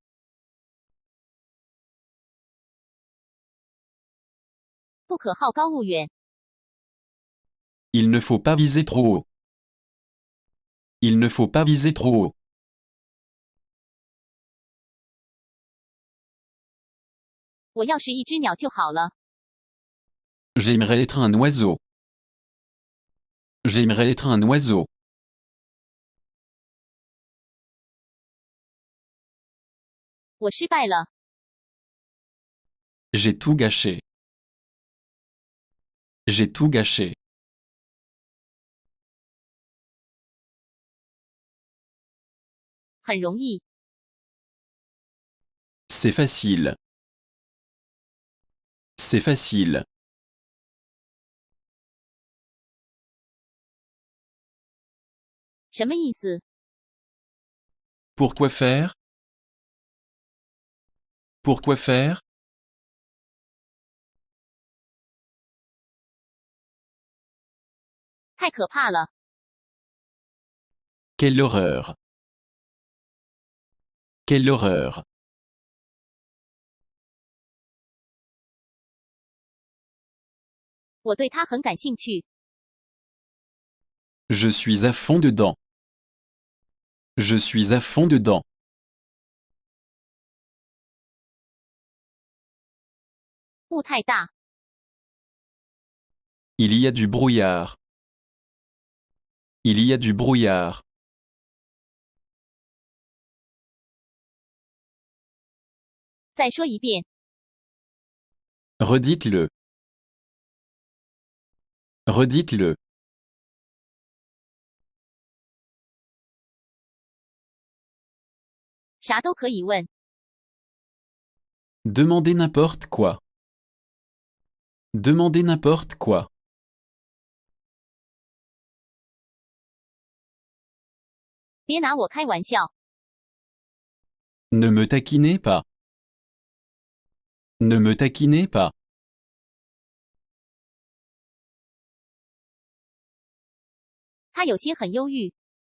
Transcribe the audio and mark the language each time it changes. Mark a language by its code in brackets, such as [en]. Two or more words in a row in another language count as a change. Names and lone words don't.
[zh] 不可好高骛远。 [fr] Il ne faut pas viser trop haut. Il ne faut pas viser trop haut. [zh] 我要是一只鸟就好了。 [fr] J'aimerais être un oiseau. J'aimerais être un oiseau. [zh] 我失败了。 [fr] J'ai tout gâché. J'ai tout gâché. [zh] 很容易。 [fr] C'est facile. C'est facile. [zh] 什么意思？ [fr] Pourquoi faire? Pourquoi faire? [zh] 太可怕了。 [fr] Quelle horreur! Quelle horreur! [zh] 我对它很感兴趣。 [fr] Je suis à fond dedans. Je suis à fond dedans. [zh] 雾太大。 [fr] Il y a du brouillard. Il y a du brouillard. [zh] 再说一遍。 [fr] Redites-le. Redites-le. [zh] 啥都可以问。 [fr] Demandez n'importe quoi. Demandez n'importe quoi. [zh] 别拿我开玩笑。 [fr] Ne me taquinez pas. Ne me taquinez pas. [zh] 他有些很忧郁。